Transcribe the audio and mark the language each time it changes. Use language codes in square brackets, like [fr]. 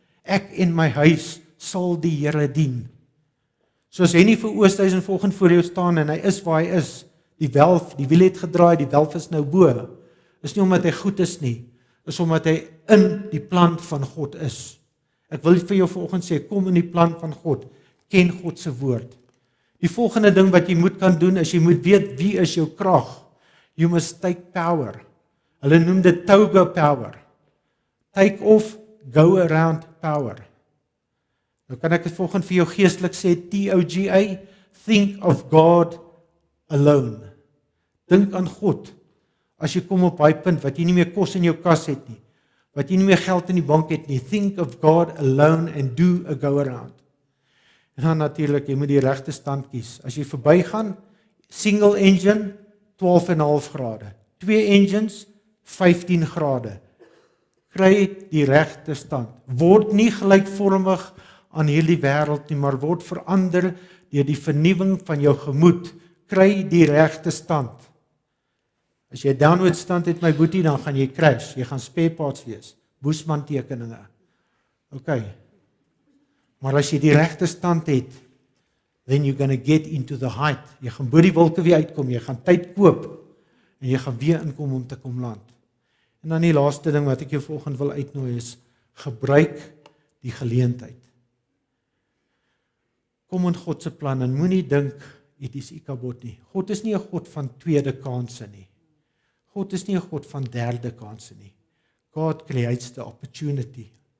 [af] Ek en my huis sal die Here dien. Soos Henny vir Oosthuizen vanoggend voor jou staan, en hy is waar hy is, die wiel het gedraai, die welf is nou bo, is nie omdat hy goed is nie, is omdat hy in die plan van God is. Ek wil vir jou vanoggend sê, kom in die plan van God, ken God se woord. Die volgende ding wat jy moet kan doen, is jy moet weet wie is jou krag. [en] You must take power. [af] Hulle noem dit toga power. [en] Take off, go around power. [af] Nou kan ek dit vanoggend vir jou geestelik sê, TOGA, [en] think of God alone. [af] Dink aan God, as jy kom op daai punt, wat jy nie meer kos in jou kas het nie, wat jy nie meer geld in die bank het nie, [en] think of God alone and do a go around. [af] En dan natuurlik, jy moet die regte stand kies. As jy verbygaan, single engine, 12,5 grade. 2 engines, 15 grade. Kry die regte stand. Word nie gelykvormig aan hierdie wêreld nie, maar word verander deur die vernuwing van jou gemoed. Kry die regte stand. As jy 'n downward stand het, my boetie, dan gaan jy crash. Jy gaan spare parts wees. Boesman tekeninge. OK. Maar as jy die regte stand het, [en] then you're going to get into the height. [af] Jy gaan bo die wolke weer uitkom, jy gaan tyd koop, en jy gaan weer inkom om te kom land. En dan die laaste ding wat ek jou vanoggend wil uitnooi is, gebruik die geleentheid. Kom in God se plan, en moenie dink, dit is Ikabod nie. God is nie 'n God van tweede kansse nie. God is nie 'n God van derde kansse nie. [en] God creates the opportunity.